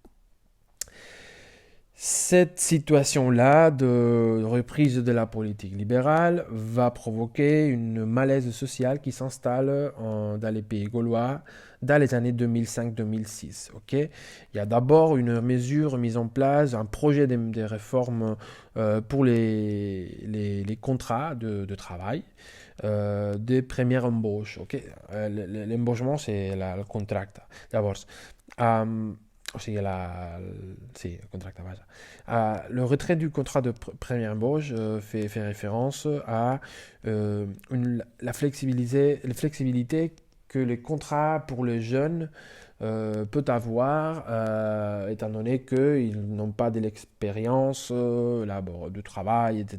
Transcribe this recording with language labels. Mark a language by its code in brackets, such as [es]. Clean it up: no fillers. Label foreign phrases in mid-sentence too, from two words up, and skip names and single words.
[fr] Cette situation-là de reprise de la politique libérale va provoquer une malaise sociale qui s'installe dans les pays gaulois dans les années 2005-2006. Il y a d'abord une mesure mise en place, un projet de réforme pour les contrats de travail, des premières embauches. L'embauchement, c'est le contract, d'abord. [ca] O sigui, sí, el contracte, vaja. [fr] Le retrait du contrat de première embauche fait référence à la flexibilité que les contrats pour les jeunes peut avoir, étant donné qu'ils n'ont pas de l'expérience de travail, etc.